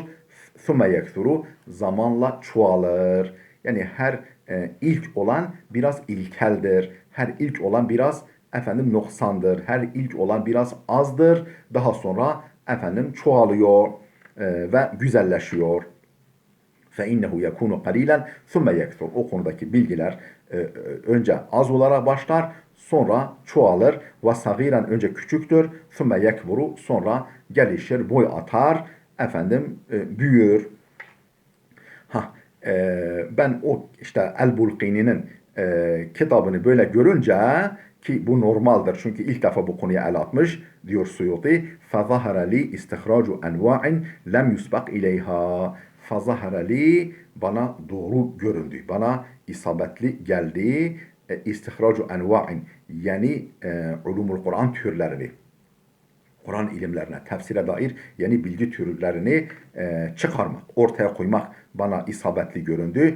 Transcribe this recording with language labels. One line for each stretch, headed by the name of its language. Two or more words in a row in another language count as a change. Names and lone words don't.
Arabic: ثم يكثر,
Turkish: zamanla çoğalır. Yani her ilk olan biraz ilkeldir. Her ilk olan biraz noksandır. Her ilk olan biraz azdır. Daha sonra çoğalıyor ve güzelleşiyor.
Arabic: فَاِنَّهُ يَكُونُ قَلِيلًا ثُمَّ يَكْثُرُ.
Turkish: O konudaki bilgiler önce az olarak başlar, sonra çoğalır. وَصَغِيرًا önce küçüktür.
Arabic: ثُمَّ يَكْبُرُ
Turkish: sonra gelişir, boy atar, büyür. Ben o işte El-Bulqini'nin kitabını böyle görünce ki bu normaldir çünkü ilk defa bu konuya el atmış diyor Suyuti.
Arabic: فَظَهَرَ لِي اِسْتِخْرَاجُ اَنْوَاءٍ لَمْ يُسْبَقْ اِلَيْهَا. فَظَهَرَ لِي
Turkish: bana doğru göründü, bana isabetli geldi.
Arabic: استخراج أنواع
Turkish: yani ulumul Kur'an türlerini, Kur'an ilimlerine, tefsire dair yeni bilgi türlerini çıkarmak, ortaya koymak bana isabetli göründü.